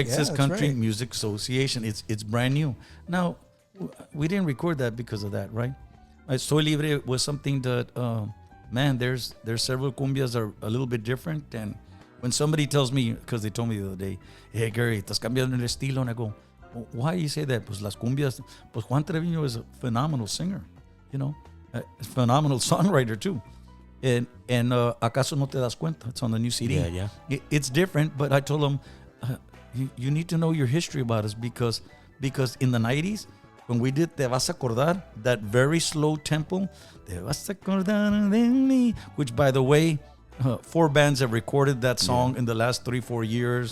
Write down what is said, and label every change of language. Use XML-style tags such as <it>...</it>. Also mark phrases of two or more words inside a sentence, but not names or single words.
<en>Texas Yeah, Country right. Music Association? It's brand new. Now, we didn't record that because of that, right? Soy Libre was something that, man, there's several cumbias are a little bit different. And when somebody tells me, because they told me the other day, hey, Gary,</en> <es>estás cambiando el estilo,</es> <en>and I go, why do you say that?</en> <es>Pues las cumbias, pues</es> <en>Juan Treviño is a phenomenal singer, you know, a phenomenal songwriter too.</en> <es>And acaso no te das cuenta?</es> <en>It's on the new CD. Yeah. It's different, but I told him, you need to know your history about us because in the 90s, when we did Te Vas a Acordar, that very slow tempo, Te Vas a Acordar de mí, which by the way, 4 bands have recorded that song in the last 3-4 years.</en>